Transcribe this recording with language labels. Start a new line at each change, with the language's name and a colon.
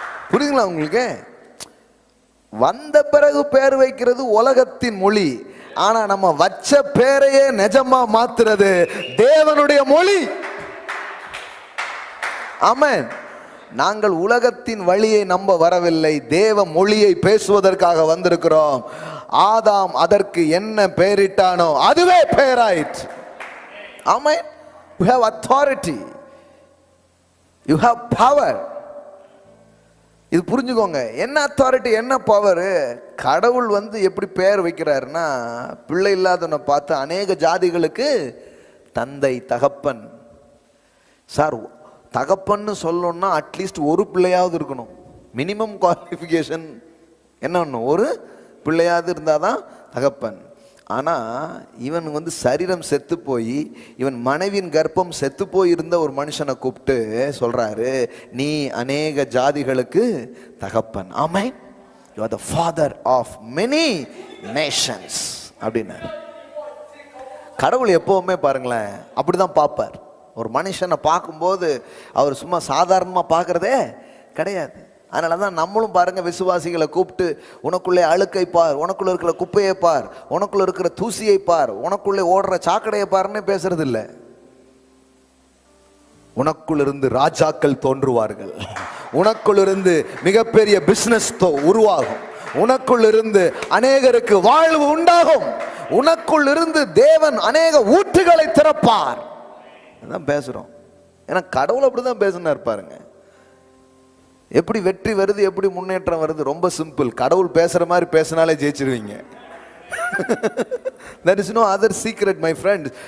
Tamil: புரியுதுங்களா உங்களுக்கு? வந்த பிறகு பேர் வைக்கிறது உலகத்தின் மொழி, ஆனா நம்ம வச்ச பேரையே நிஜமா மாத்துறது தேவனுடைய மொழி. ஆமென். நாங்கள் உலகத்தின் வழியை நம்ப வரவில்லை, தேவ மொழியை பேசுவதற்காக வந்திருக்கிறோம். ஆதாம் அதற்கு என்ன பெயரிட்டானோ அதுவே பெயராயிற்று. ஆமென்.
English: You have authority, you have power.
Tamil: இது புரிஞ்சுக்கோங்க. என்ன அத்தாரிட்டி, என்ன பவர்? கடவுள் வந்து எப்படி பெயர் வைக்கிறாருன்னா, பிள்ளை இல்லாதவனை பார்த்து அநேக ஜாதிகளுக்கு தந்தை, தகப்பன். சார், தகப்பன்னு சொல்லணும்னா அட்லீஸ்ட் ஒரு பிள்ளையாவது இருக்கணும். மினிமம் குவாலிஃபிகேஷன் என்ன ஒன்று, ஒரு பிள்ளையாவது இருந்தாதான் தகப்பன். ஆனால் இவன் வந்து சரீரம் செத்து போய், இவன் மனைவியின் கர்ப்பம் செத்து போய் இருந்த ஒரு மனுஷனை கூப்பிட்டு சொல்றாரு, நீ அநேக ஜாதிகளுக்கு தகப்பன். ஆமென்.
English: You are the father of many nations
Tamil: அப்படின்னா. கடவுள் எப்பவுமே பாருங்களேன் அப்படிதான் பார்ப்பார். ஒரு மனுஷனை பார்க்கும்போது அவர் சும்மா சாதாரணமாக பார்க்கறதே கிடையாது. அதனால தான் நம்மளும் பாருங்க, விசுவாசிகளை கூப்பிட்டு உனக்குள்ளே அழுக்கை பார், உனக்குள்ள இருக்கிற குப்பையை பார், உனக்குள்ள இருக்கிற தூசியை பார், உனக்குள்ளே ஓடுற சாக்கடையை பாருன்னு பேசுறது இல்லை. உனக்குள் இருந்து ராஜாக்கள் தோன்றுவார்கள், உனக்குள் இருந்து மிகப்பெரிய பிசினஸ் உருவாகும், உனக்குள் இருந்து அநேகருக்கு வாழ்வு உண்டாகும், உனக்குள் இருந்து தேவன் அநேக ஊற்றுகளை திறப்பார். அதான் பேசுறோம். ஏன்னா கடவுள் அப்படிதான் பேசினார் பாருங்க. எப்படி வெற்றி வருது, எப்படி முன்னேற்றம் வருது? ரொம்ப சிம்பிள். கடவுள் பேசுற மாதிரி பேசினாலே ஜெயிச்சிருவீங்க.
English: There is no other secret, my friend.